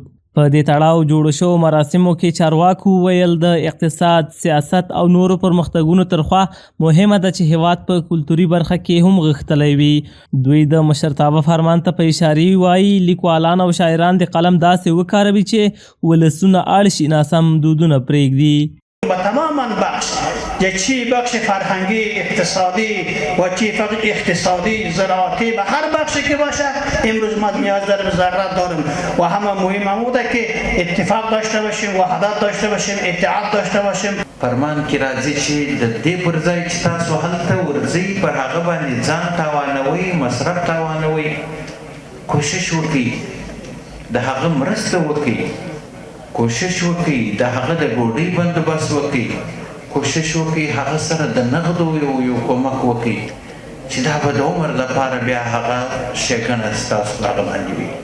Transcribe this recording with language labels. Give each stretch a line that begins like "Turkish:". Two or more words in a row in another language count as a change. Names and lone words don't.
Pashto: په دې تړاو جوړ شو مراسمو کې چارواکو ویل د اقتصاد، سیاست او نورو پرمختګونو ترخوا مهمه ده چې هیواد په کلتوري برخه کې هم غښتلی وي. دوی د مشرتابه فرمان ته په اشارې وایي لیکوالان او شاعران د قلم داسې وکاروي چې ولسونه اړ شي ناسم دودونه پرېږدي.
Persian: و تماما بخش چی بخش فرهنگی، اقتصادی و چی اقتصادی، زراعتی به هر بخشی که باشه امروز ما نیاز داریم، ضرورت داریم و همه مهم هم بوده که اتفاق داشته باشیم، وحدت داشته باشیم، اتحاد داشته باشیم.
Pashto: فرمان کې راځي چې د دې پر ځای چې تاسو هلته ورځئ پر هغه باندې ځان تاوانوئ، مصرف تاوانوئ، کوشش وکړئ د هغه مرسته وکړئ، کوشش وکړئ د هغه د ډوډۍ بندوبست وکړئ، کوشش وکړئ هغه سره د نغدو یو کومک وکړئ چې دا به د عمر لپاره بیا هغه ښېګڼه ستاسو په هغه باندې وي.